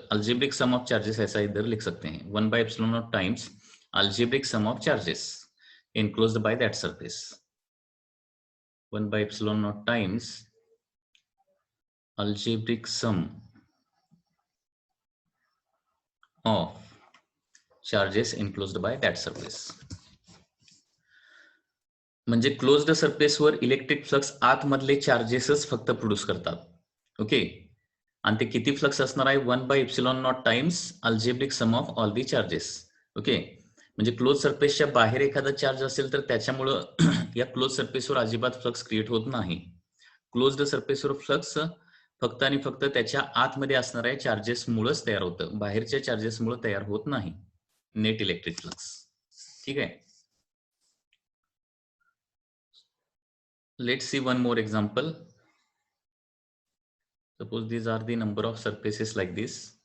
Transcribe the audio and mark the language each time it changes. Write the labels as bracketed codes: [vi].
[en] Algebraic sum of charges [hi] ऐसा इधर लिख सकते हैं, [en] 1 by epsilon naught times algebraic sum of charges enclosed by that surface. 1 by epsilon naught times algebraic sum of charges enclosed by that surface. [mr] म्हणजे closed सरफेसवर electric flux आतमधले चार्जेसच फक्त produce करतात. ओके, आणि ते किती फ्लक्स असणार आहे, [en] 1 by epsilon naught times algebraic sum of all the charges. [mr] Okay, म्हणजे क्लोज सरफेसच्या बाहेर एखादा चार्ज असेल तर त्याच्यामुळं या क्लोज सरफेसवर अजिबात फ्लक्स क्रिएट होत नाही. क्लोज्ड सरफेसवर फ्लक्स फक्त आणि फक्त त्याच्या आतमध्ये असणाऱ्या चार्जेसमुळेच तयार होतं, बाहेरच्या चार्जेसमुळे तयार होत नाही नेट इलेक्ट्रिक फ्लक्स. ठीक आहे, [en] let's see one more example. Suppose these are the number of surfaces like this.